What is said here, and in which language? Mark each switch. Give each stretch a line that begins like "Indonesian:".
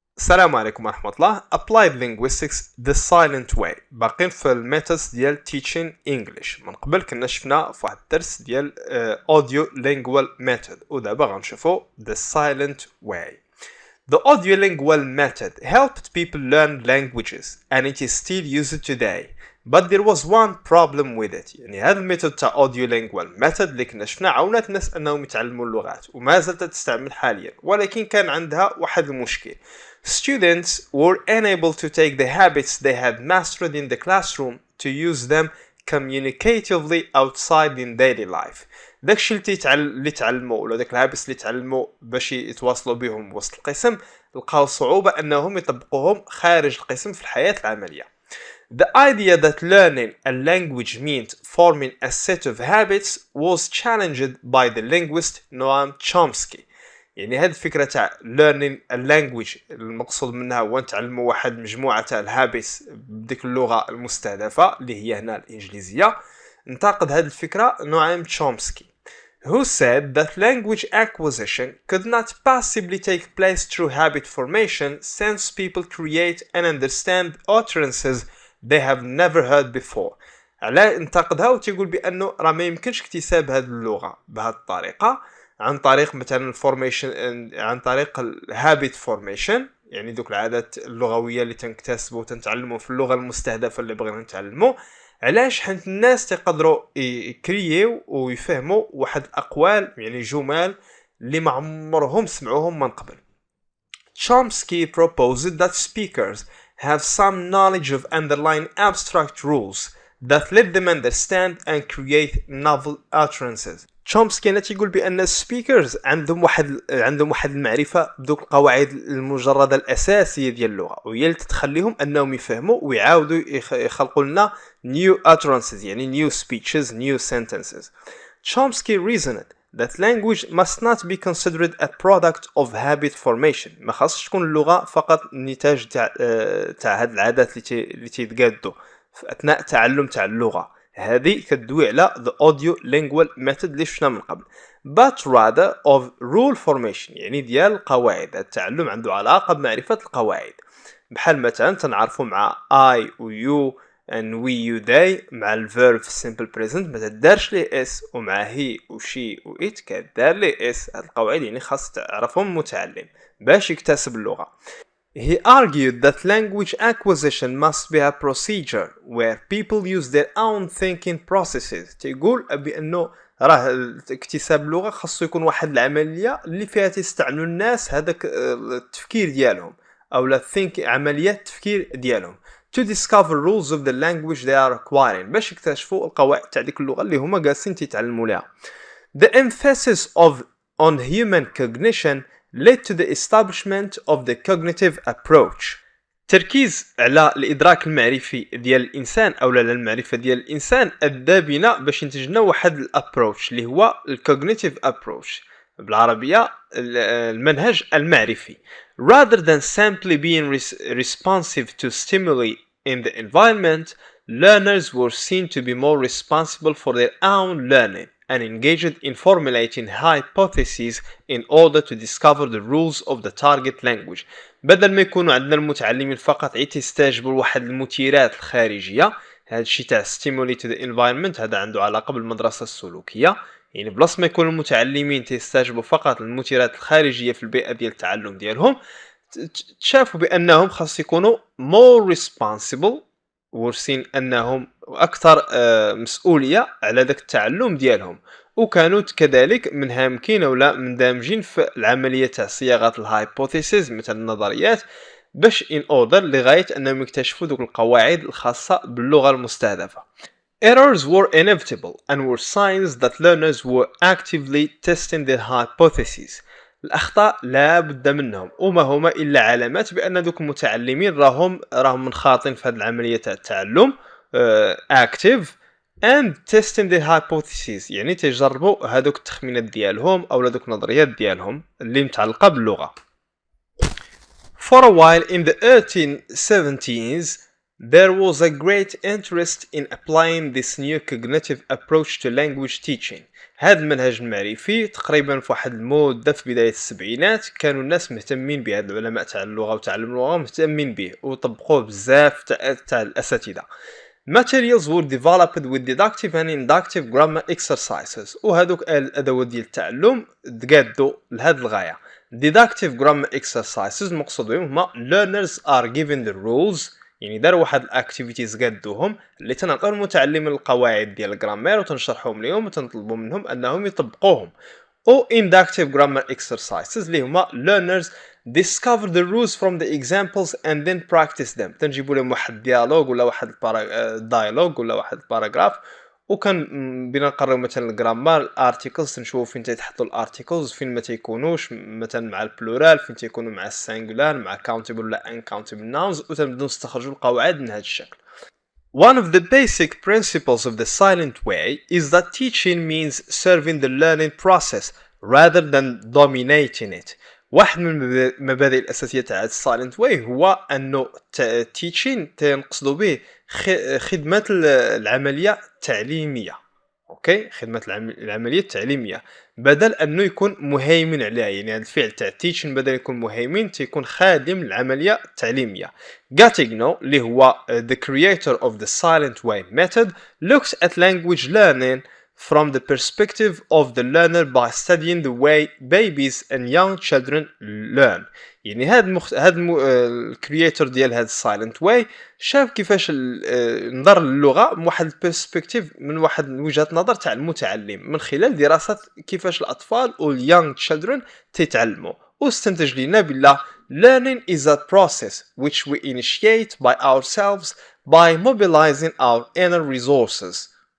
Arabic: السلام عليكم ورحمة الله.
English: Applied Linguistics the silent way.
Arabic: باقين في الميثودز ديال
English: teaching English.
Arabic: من قبل كنا شفنا في واحد الدرس ديال
English: audio lingual method
Arabic: ودابا غنشوفو
English: the silent way. The audiolingual method helped people learn languages and it is still used today. But there was one problem with it.
Arabic: يعني هذا الميثود تاع audiolingual method اللي كنا شفنا عاونات الناس انهم يتعلموا اللغات وما زالت تستعمل حاليا، ولكن كان عندها واحد المشكل.
English: Students were unable to take the habits they had mastered in the classroom to use them communicatively outside in daily life.
Arabic: داكشي اللي تعلموا ولا داك الهابس اللي تعلموا باش يتواصلوا بهم وسط القسم لقاو صعوبة انهم يطبقوهم خارج القسم في الحياة العملية.
English: The idea that learning a language meant forming a set of habits was challenged by the linguist Noam Chomsky.
Arabic: يعني هذه الفكرة تاع
English: learning a language
Arabic: المقصود منها هو نتعلموا واحد مجموعة تاع الهابس بديك اللغة المستهدفة اللي هي هنا الإنجليزية. انتقد هذه الفكرة نوام تشومسكي
English: who said that language acquisition could not possibly take place through habit formation since people create and understand utterances they have never heard before.
Arabic: على انتقدها وتقول بأنه راه ما يمكنش اكتساب هذه اللغة بهذه الطريقة عن طريق مثلا الفورميشن، عن طريق الهابيت فورميشن، يعني دوك العادات اللغوية اللي تنكتسبوا وتنتعلموا في اللغة المستهدفة اللي بغينا نتعلموا. علاش؟ حيت الناس تقدروا يكرييو ويفهموا واحد الأقوال يعني جمال اللي ما عمرهم سمعوهم من قبل.
English: Chomsky proposed that speakers have some knowledge of underlying abstract rules that let them understand and create novel utterances.
Arabic: تشومسكي هنا تيقول بان السبيكرز عندهم واحد المعرفه بدوك القواعد المجرده الاساسيه ديال اللغه وهي اللي تخليهم انهم يفهموا ويعاودوا يخلقوا لنا
English: new utterances
Arabic: يعني
English: new speeches new sentences. Chomsky reasoned that language must not be considered a product of habit formation.
Arabic: ما خاصش تكون اللغه فقط نتاج تاع هاد العادات اللي تيتقادوا في اثناء تعلم تاع اللغه. هذه كتدوي على
English: the audio lingual method
Arabic: اللي شفنا من قبل
English: but rather of rule formation
Arabic: يعني ديال القواعد. التعلم عنده علاقة بمعرفة القواعد بحال مثلا تنعرفوا مع I و
English: you and we you they
Arabic: مع ال
English: verb simple present
Arabic: ما تدارش ليه اس ومع he و she و it كدار ليه اس. هاد القواعد يعني خاص تعرفهم المتعلم باش يكتسب اللغة.
English: He argued that language acquisition must be a procedure where people use their own thinking processes.
Arabic: تيقول بأنه راه اكتساب اللغة خاصو يكون واحد العملية اللي فيها تستعملوا الناس هذاك التفكير ديالهم أو عمليات التفكير ديالهم
English: to discover rules of the language they are acquiring
Arabic: باش يكتشفوا القواعد تاع ديك اللغة اللي هما جالسين تيتعلموا لها.
English: The emphasis on human cognition led to the establishment of the cognitive approach.
Arabic: تركيز على الإدراك المعرفي ديال الإنسان أو على المعرفة ديال الإنسان أدى بنا باش ينتج لنا واحد الابروتش اللي هو الكوجنيتيف ابروتش بالعربية المنهج المعرفي.
English: Rather than simply being responsive to stimuli in the environment, learners were seen to be more responsible for their own learning and engaged in formulating hypotheses in order to discover the rules of the target language.
Arabic: بدل ما يكونوا عندنا المتعلمين فقط يستجيبوا لواحد المثيرات الخارجية، هذا الشيء تاع
English: stimuli to the environment
Arabic: هذا عنده علاقة بالمدرسة السلوكية. يعني بلاص ما يكونوا المتعلمين تستجيبوا فقط للمثيرات الخارجية في البيئة ديال التعلم ديالهم، تشافوا بأنهم خاص يكونوا
English: more responsible
Arabic: ورسين أنهم أكثر مسؤولية على ذاك التعلم ديالهم وكانوا كذلك منهمكين أو لا مندمجين في العملية تاع صياغة الهايبوثيسيز مثل النظريات باش
English: in order
Arabic: لغاية أنهم يكتشفوا ذوك القواعد الخاصة باللغة المستهدفة.
English: Errors were inevitable and were signs that learners were actively testing their hypotheses.
Arabic: الأخطاء لا بد منهم وما هما إلا علامات بأن ذوك المتعلمين راهم منخاطين في هذه العملية تاع التعلم
English: active and testing their hypotheses
Arabic: يعني تجربوا هذوك التخمينات ديالهم أو هذوك النظريات ديالهم اللي متعلقة باللغة.
English: For a while in the 1870s There was a great interest in applying this new cognitive approach to language teaching.
Arabic: هذا المنهج المعرفي تقريبا في واحد المدة في بداية السبعينات كانوا الناس مهتمين به، هاد العلماء تاع اللغة وتعلم اللغة مهتمين به وطبقوه بزاف تاع الأساتذة.
English: Materials were developed with deductive and inductive grammar exercises،
Arabic: وهذوك الأدوات ديال التعلم تقادوا لهاد الغاية.
English: Deductive grammar exercises
Arabic: المقصود بهم هما
English: learners are given the rules،
Arabic: يعني داروا واحد الاكتيفيتيز قادوهم اللي تنعطيو المتعلمين القواعد ديال الجرامير وتنشرحهم لهم وتنطلبوا منهم انهم يطبقوهم.
English: او inductive grammar exercises
Arabic: اللي هما
English: learners discover the rules from the examples and then practice them.
Arabic: تنجيبوا لهم واحد ديالوج ولا واحد دايلوج ولا واحد باراغراف، وكان بنا نقراو مثلا الجرامر الارتيكلز، نشوفوا فين تيتحطوا الارتيكلز فين ما تيكونوش، مثلا مع البلورال فين تيكونوا مع السنجولار مع countable ولا uncountable nouns، وتنبداو نستخرجوا القواعد من هذا الشكل.
English: One of the basic principles of the silent way is that teaching means serving the learning process rather than dominating it.
Arabic: واحد من المبادئ الأساسية تاع السايلنت واي هو أنه teaching تنقصدوا به خدمة العملية التعليمية. اوكي، خدمة العملية التعليمية بدل أنه يكون مهيمن عليها، يعني هذا الفعل تاع teaching بدل يكون مهيمن تيكون خادم العملية التعليمية.
English: Gattigno
Arabic: اللي هو
English: the creator of the silent way method looks at language learning from the perspective of the learner by studying the way babies and young children learn.
Arabic: يعني هذا الكرياتور ديال هذا السايلنت واي شاف كيفاش نظر للغه من واحد البيرسبكتيف، من واحد وجهه نظر تاع المتعلم، من خلال دراسه كيفاش الاطفال واليونغ تشيلدرن تيتعلموا، واستنتج لنا بلا
English: learning is a process which we initiate by ourselves by mobilizing our inner resources.